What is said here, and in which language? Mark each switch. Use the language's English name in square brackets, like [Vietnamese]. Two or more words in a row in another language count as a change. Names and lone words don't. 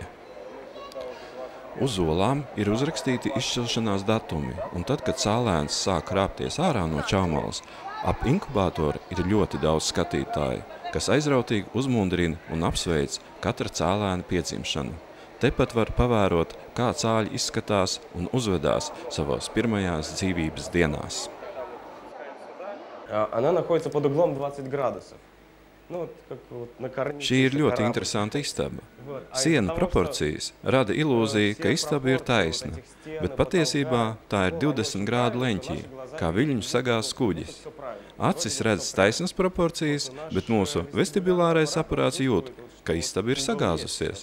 [Latvian] Uz olām ir uzrakstīti izšķilšanās datumi, un tad, kad cēlēns sāk krāpties ārā no čaumalas, ap inkubatoru ir ļoti daudz skatītāju, kas aizrautīgi uzmundrina un apsveic katra cēlēna piedzimšanu. Tepat var pavērot, kā cāļi izskatās un uzvedās savās pirmajās dzīvības dienās. [Russian] Она находится под углом 20 градусов. [Latvian] Šī ir ļoti interesanta istaba. Siena proporcijas rada ilūziju, ka istaba ir taisna, bet patiesībā tā ir 20 grādu leņķī, kā viļņu sagās kuģis. Acis redz taisnas proporcijas, bet mūsu vestibulārais aparāts jūt, ka istaba ir sagāzusies.